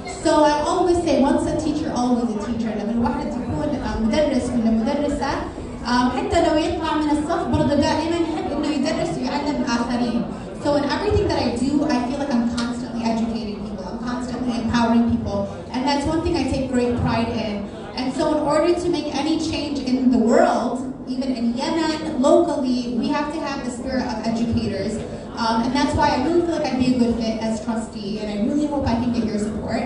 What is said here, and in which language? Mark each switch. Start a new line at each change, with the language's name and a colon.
English: So I always say once a teacher, always a teacher.
Arabic: لما الواحد يكون مدرس ولا مدرسة حتى لو يطلع من الصف برضه دائما يحب إنه يدرس ويعلم الآخرين.
English: So in everything that I do, I feel like I'm constantly educating people. I'm constantly empowering people. And that's one thing I take great pride in. And so in order to make any change in the world, even in Yemen, locally, we have to have the spirit of educators. And that's why I really feel like I'd be a good fit as trustee, and I really hope I can get your support.